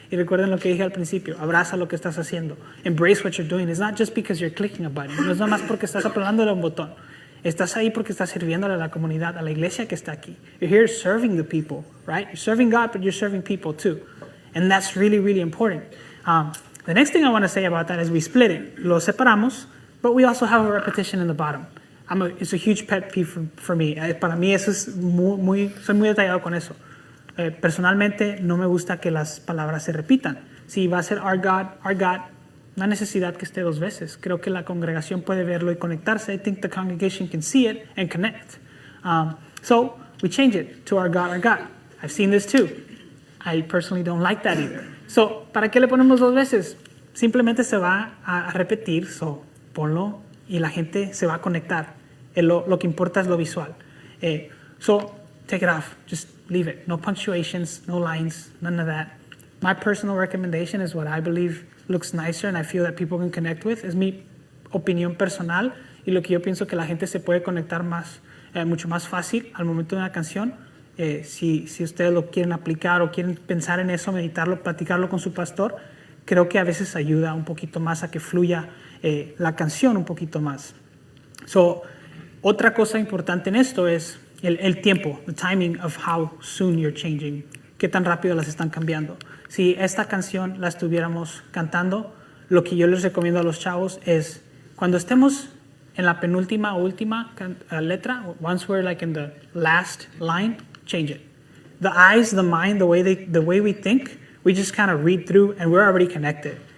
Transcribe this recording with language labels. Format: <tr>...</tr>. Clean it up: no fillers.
<es>Y recuerden lo que dije al principio, abraza lo que estás haciendo.</es> <en>Embrace what you're doing. It's not just because you're clicking a button.</en> <es>No es nada más porque estás apretándole un botón. Estás ahí porque estás sirviéndole a la comunidad, a la iglesia que está aquí.</es> <en>You're here serving the people, right? You're serving God, but you're serving people too. And that's really important. The next thing I want to say about that is we split it.</en> <es>Lo separamos,</es> <en>but we also have a repetition in the bottom. It's a huge pet peeve for me.</en> <es>Para mí eso es soy muy detallado con eso. Personalmente no me gusta que las palabras se repitan. Si va a ser our God, no hay necesidad que esté dos veces. Creo que la congregación puede verlo y conectarse.</es> <en>I think the congregation can see it and connect. So we change it to our God, our God. I've seen this too. I personally don't like that either.</en> <es>So, ¿para qué le ponemos dos veces? Simplemente se va a repetir, so ponlo y la gente se va a conectar. Lo que importa es lo visual.</es> <en>So, take it off. Just leave it. No punctuations, no lines, none of that. My personal recommendation is what I believe looks nicer and I feel that people can connect with.</en> <es>Es mi opinión personal y lo que yo pienso que la gente se puede conectar mucho más fácil al momento de una canción. Si ustedes lo quieren aplicar o quieren pensar en eso, meditarlo, platicarlo con su pastor, creo que a veces ayuda un poquito más a que fluya la canción un poquito más. So, otra cosa importante en esto es el tiempo,</es> <en>the timing of how soon you're changing,</en> <es>qué tan rápido las están cambiando. Si esta canción la estuviéramos cantando, lo que yo les recomiendo a los chavos es cuando estemos en la penúltima o última letra,</es> <en>once we're like in the last line, change it. The eyes, the mind, the way we think, we just kind of read through and we're already connected.</en>